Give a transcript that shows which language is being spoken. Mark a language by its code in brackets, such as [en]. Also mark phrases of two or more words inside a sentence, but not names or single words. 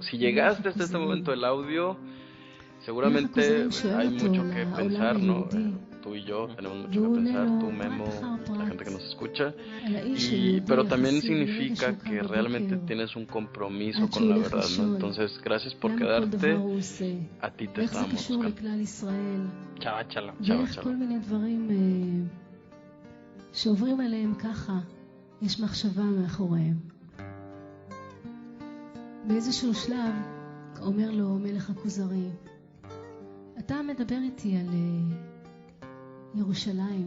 [es] Si llegaste hasta este momento del audio, seguramente hay mucho que pensar, ¿no? Tú y yo tenemos mucho que pensar, tú, Memo, la gente que nos escucha. Pero también significa que realmente tienes un compromiso con la verdad, ¿no? Entonces, gracias por quedarte. A ti te estábamos buscando. Chava, chala. [he] כל מיני דברים שעוברים עליהם ככה, יש מחשבה מאחוריהם. באיזשהו שלב אומר לו מלך הכוזרי, אתה מדבר איתי על ירושלים.